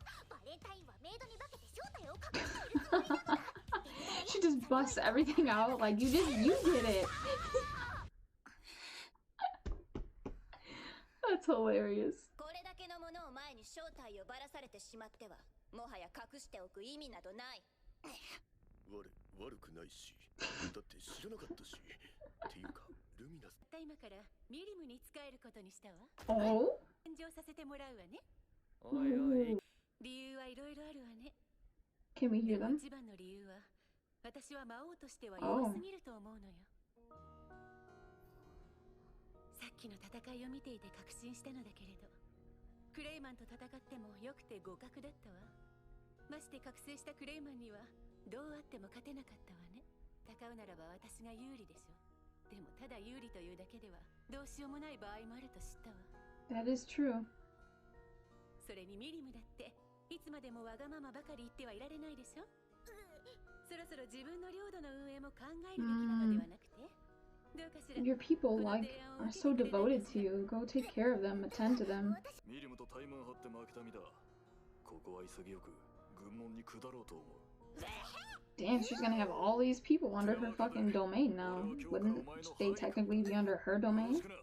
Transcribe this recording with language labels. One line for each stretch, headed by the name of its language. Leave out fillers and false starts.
Japanese: バレンタインはメイドに化けて正体を隠しているつもりなのだ。
English: She just busts everything out like you did it. That's hilarious.
Japanese: これだけのものを前に正体をばらされてしまっては、もはや隠しておく意味などない。悪くないし、だって知らなかったし。っていうか、ルミナス。今からミリムに使えることにしたわ。
English: Oh?
Japanese: 返上させてもらうわね。おいおい。理由はいろいろあるわね。
English: Can we hear them?
Japanese: 一番の理由は、私は魔王としては弱すぎると思うのよ。さっきの戦いを見ていて確信したのだけれど、クレイマンと戦ってもよくて互角だったわ。まして覚醒したクレイマンにはどうあっても勝てなかったわね。戦うならば私が有利でしょ。でもただ有利というだけではどうしようもない場合もあると知ったわ。
English: That is true.
Japanese: それにミリムだっていつまでもわがままばかり言ってはいられないでしょ。そろそろ自分の領土の運営も考えるべきなのではなくて、どうかしら。
English: Your people are so devoted to you. Go take care of them, attend to them.
Japanese: ミリムとタイマン張って負けた身だ。ここは潔く軍門に下ろうと思う。
English: Damn, she's gonna have all these people under her fucking domain now. Wouldn't they technically be under her domain?